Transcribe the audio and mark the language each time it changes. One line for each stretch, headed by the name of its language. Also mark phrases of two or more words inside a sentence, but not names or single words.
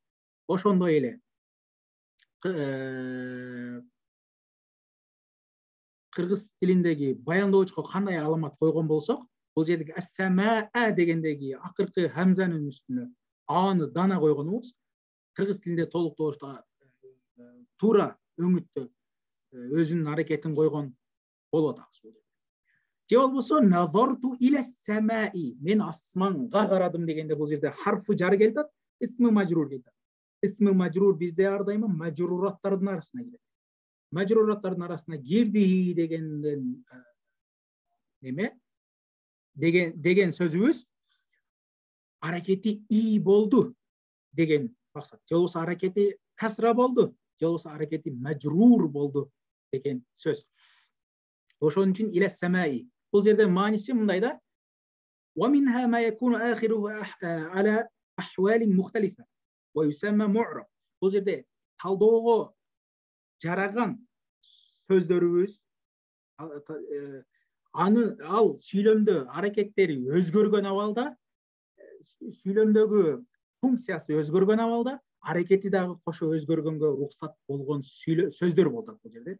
Kyrgyz: Ошондой эле кыргыз тилиндеги баяндоочко кандай аламат койгон болсок, бул жердеги ас-самаа дегендеги акыркы хамзанын үстүнө аны дана койгонубуз кыргыз тилинде толуктоочто туура өңүттө өзүнүн аракетин койгон болуп атабыз бул жерде. Же болбосо
Arabic: نظرت إلى السماء,
Kyrgyz: мен асманга карадым дегенде бул жерде харфы жар келип атат, исми мажрур келип атат. Исми мажрур бизде ар дайыма мажрураттардын арасына кирет. Мажрураттардын арасына кирди дегенден неме деген сөзүбүз аракети и болду деген максат. Же болбосо аракети касра болду, же болбосо аракети мажрур болду деген сөз. Ошон үчүн
Arabic: إلى السماء.
Kyrgyz: Бул жерде мааниси мындай да.
Arabic: ومنها ما يكون آخره على أحوال مختلفة ويسمى معرب.
Kyrgyz: Бул жерде талдоого жараган сөздөрүбүз ал сүйлөмдө аракеттери өзгөргөн абалда, сүйлөмдөгү функциясы өзгөргөн абалда, аракети дагы кошо өзгөргөнгө уруксат болгон сөздөр болот бул жерде.